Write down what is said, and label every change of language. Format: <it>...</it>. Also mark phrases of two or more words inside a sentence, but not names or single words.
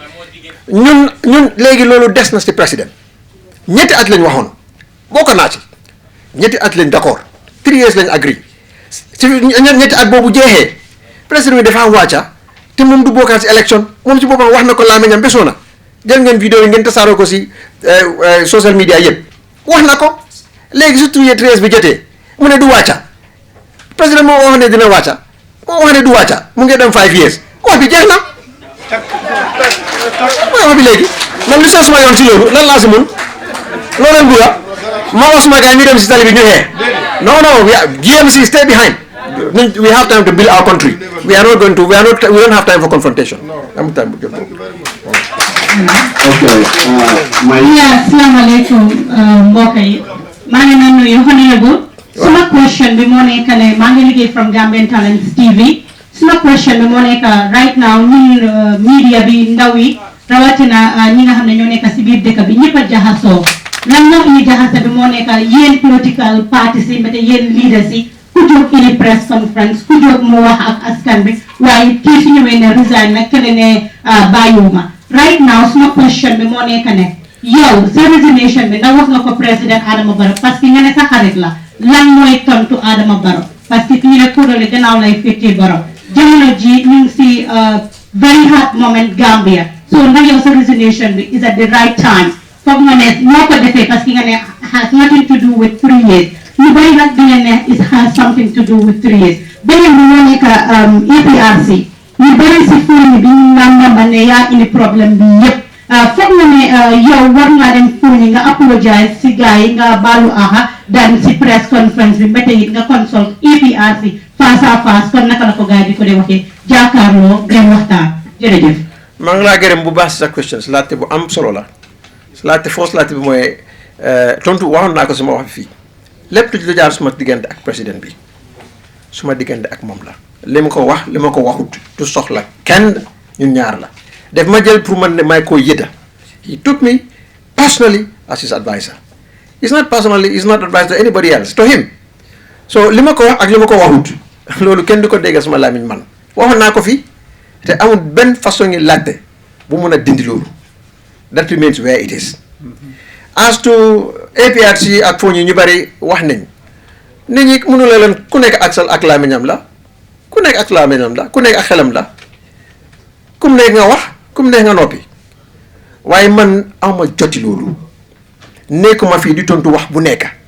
<wo>ñun léegi loolu des na si président ñetti at lañ waxoon bokk naa ci ñetti at lañ d'accord</wo> <en>3 years</en> <wo>lañ agree si ñetti at boobu jeexee président bi dafa wàcca te moom du bokkaat si élection moom si boppam wax na ko laameñam besoo na jël ngeen vidéo yi ngeen tasaaroo ko si</wo> <en>social media</en> <wo>yëpp wax na ko léegi su</wo> <en>3 years</en> <wo>bi jotee mu ne du wàcca président moo wax ne dina wàcca moo wax ne du wàcca mu ngi dem</wo> <en>5 years</en> <wo>wax bi jeex na mooy wax bi léegi man lu soo suma yoon si loolu lan laa si mun loolu leen bugga ma wax suma gars ñu dem si tali bi ñu xee non GMC</wo> <en>stay behind. We have time to build our country. We don't have time for confrontation. Thank you very much.</en> <ar>Okay. Assalamu alaikum,</ar> <wo>mbokk yi. maa ngi leen nuyu honorable. Suma question bi moo nekk ne maa ngi liggéey from Gambian Talents TV. Suma question bi moo nekk</wo> <en>right now</en> <wo>ñun media bi ndaw yi rawatina ñi nga xam ne ñoo nekk si biir dëkk bi ñëpp a jaxasoo. lan moo indi jaxase bi moo nekk yéen</wo> <en>political parties</en> <wo>yi mbete yéen leaders yi. ku jóg indi</wo> <en>press conference</en> <wo>ku jóg mu wax ak askan bi waaye kii su ñëwee ne resign nag keneen ne bàyyiwuma</wo> <en>right now</en> <wo>suma question bi moo nekk ne yow sa resignation bi ndax wax nga ko président Adama Barrow parce que nga ne sa xarit la lan mooy tontu Adama Barrow parce que fii rek kuréel gannaaw lay féetee borom jamono ji ñu ngi si</wo> <en>very hard moment</en> <wo>Gambia so ndax yow sa resignation bi</wo> <en>is at the right time</en> <wo>foog nga ne moo ko defee parce que nga ne</wo> <en>has nothing to do with 3 years</en> <wo>ñu bari nag di ne</wo> <en>it has something to do with 3 years</en> <wo>beneen bi moo nekk APRC ñu bari si fóoni bi ñu namba ne yaa indi problème bi yëpp foog nga ne yow war ngaa dem fóoni nga apologize si gars yi nga baalu aha daan si</wo> <en>press conference</en> <wo>bi mbete it nga consult APRC</wo> <fr>face à face</fr> <wo>kon naka la ko gars yi di ko dee waxee jàkkaarloo gën waxtaan jërëjëf. maa ngi laa gërëm bu baax si sa questions laajte bu am solo la laajte force laajte bi mooy tontu waxoon naa ko suma wax fii lépp lu jaar suma diggante ak président bi suma diggante ak moom la li ma ko wax li ma ko waxut du soxla kenn ñun ñaar la def ma jël pour man ne may koo yëdda</wo> <en>he took me personally as his advisor it's not personally it's not advice to anybody else to him</en> <wo>so li ma ko wax ak li ma ko waxut loolu kenn du ko déggal suma làmmiñ man waxoon naa ko fii te amul benn façon ngi laajte bu mun a dindi loolu</wo> <en>that remains where it is as to</en> <wo>APRC ak foo ñu bari wax nañ nit ñi mënu la leen ku nekk ak sal ak làmmiñam la ku nekk ak làmmiñam la ku nekk ak xelam la kum nekk nga wax kum nekk nga noppi waaye man awma joti loolu nekkuma fii di tontu wax bu nekk</wo>